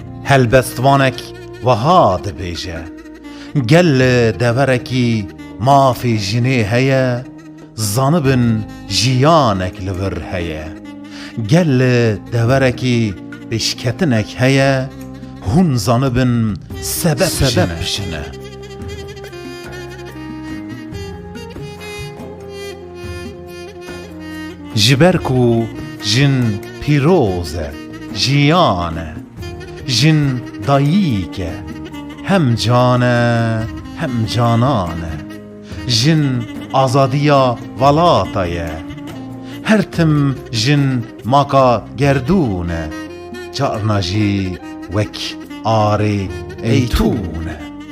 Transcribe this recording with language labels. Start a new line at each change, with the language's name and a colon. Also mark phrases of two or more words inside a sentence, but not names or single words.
Kurdish: هەلبەستوانێک وەها دەبێژە گەل لە دەڤەرێکی مافی ژنێ هەیە زانبن ژیانێک لەبەر هەیە گەل لە دەڤەرێکی پێشکەتنێک هەیە هون زانبن سەبەب ژنە ji ber ku jin pîroz e jiyan e jin dayîk e hem can e hem canan e jin azadiya velata ye her tim jin maka gerdûn e carna jî wek arê eytûn e